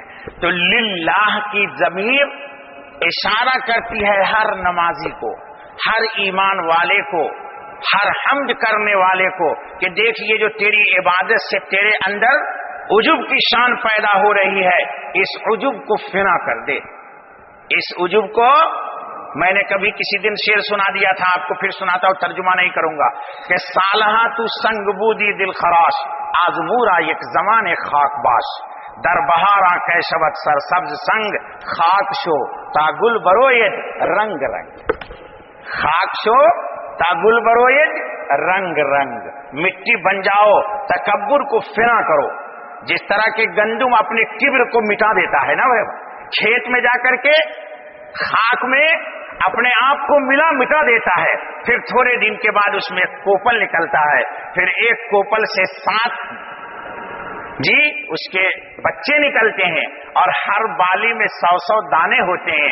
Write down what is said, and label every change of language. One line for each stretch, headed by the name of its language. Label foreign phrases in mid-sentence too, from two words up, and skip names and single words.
Urdu: تو للہ کی ضمیر اشارہ کرتی ہے ہر نمازی کو، ہر ایمان والے کو، ہر حمد کرنے والے کو کہ دیکھیے جو تیری عبادت سے تیرے اندر عجب کی شان پیدا ہو رہی ہے، اس عجب کو فنا کر دے. اس عجب کو میں نے کبھی کسی دن شعر سنا دیا تھا، آپ کو پھر سناتا ہوں، ترجمہ نہیں کروں گا کہ
Persian: سالہا تو سنگ بودی دل خراش، آزمورا یک زمان خاک باش، در بہارا کیشوت سر سبز سنگ، خاک شو تا گل برویت رنگ رنگ. خاک شو تا گل برویت رنگ رنگ.
Urdu: مٹی بن جاؤ، تکبر کو فنا کرو. جس طرح کہ گندم اپنے کبر کو مٹا دیتا ہے نا، وہ کھیت میں جا کر کے خاک میں اپنے آپ کو مٹا دیتا ہے، پھر تھوڑے دن کے بعد اس میں کوپل نکلتا ہے، پھر ایک کوپل سے 7 اس کے بچے نکلتے ہیں اور ہر بالی میں 100 دانے ہوتے ہیں.